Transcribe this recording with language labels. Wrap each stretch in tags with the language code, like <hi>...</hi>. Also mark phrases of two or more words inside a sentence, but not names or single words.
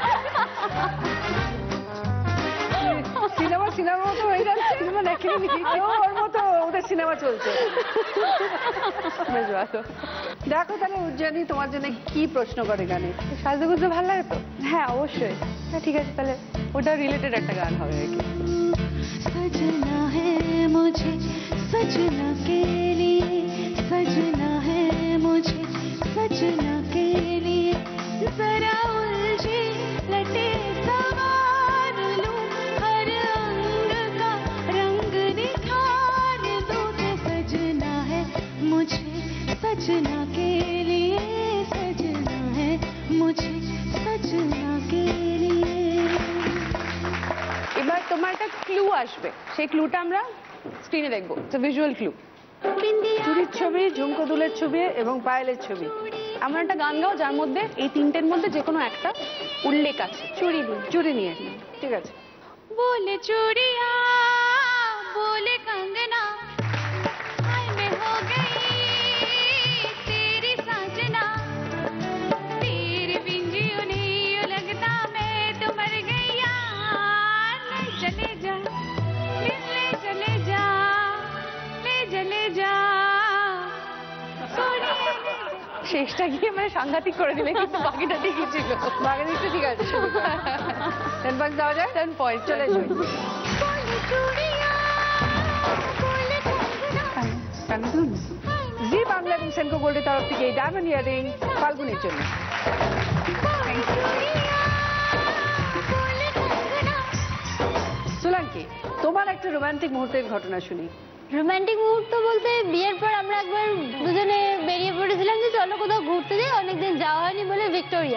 <bn>সিনেমা মতো হয়ে যাচ্ছে, সিনেমা দেখেনি, ওর মতো ওদের সিনেমা চলছে। বেশ ভালো। দেখো তাহলে উজ্জয়িনী তোমার জন্য কি প্রশ্ন করে গানে? সাজুগুজু ভালো লাগে তো? হ্যাঁ অবশ্যই। হ্যাঁ ঠিক আছে, তাহলে ওটা রিলেটেড একটা গান হবে আর কি।</bn> <hi>सजना है मुझे सजना के लिए, सजना है मुझे सजना के लिए, जरा उलझी लटे सवार लूं, हर अंग का रंग निखार दूं, सजना है मुझे सजना के लिए, सजना है मुझे सजना के लिए।</hi> <bn>এবার তোমার একটা ক্লু আসবে, সেই ক্লুটা আমরা স্ক্রিনে দেখবো,</bn> <en>visual clue.</en> <bn>চুরির ছবি, ঝুমকো দুলের ছবি এবং পায়েলের ছবি। আমরা একটা গান গাও যার মধ্যে এই তিনটের মধ্যে যে কোনো একটা উল্লেখ আছে। চুরি নিয়ে, ঠিক আছে।</bn> <hi>बोले चूड़िया बोले कंगना, हाय मैं हो गई तेरी साजना, तेरे बिन जियो नहीं यूं लगता मैं तो मर गई यार, ले चले जा ले चले जा ले चले जा सोनिया।</hi> <bn>শেষটা গিয়ে মানে সাংঘাতিক করে দিলে, কিন্তু বাকিটা ঠিকই ছিল। বাকি দিকটা ঠিক আছে। 10 পয়েন্ট দেওয়া যায়? 10 পয়েন্ট চলে এসো।</bn> <hi>बोले चूड़िया बोले कंगना,</hi> <bn>জি বাংলা এবং সেনকো গোল্ডের তরফ থেকে এই</bn> <en>diamond earring</en> <bn>ফাল্গুনির জন্য। সোলাঙ্কি, তোমার একটা রোমান্টিক মুহূর্তের ঘটনা শুনি। রোমান্টিক মুহূর্ত বলতে বিয়ের পর আমরা একবার দুজনে বেরিয়ে পড়েছিলাম যে চলো কোথাও ঘুরতে যাই, অনেকদিন যাওয়া হয়নি বলে ভিক্টোরিয়া।</bn>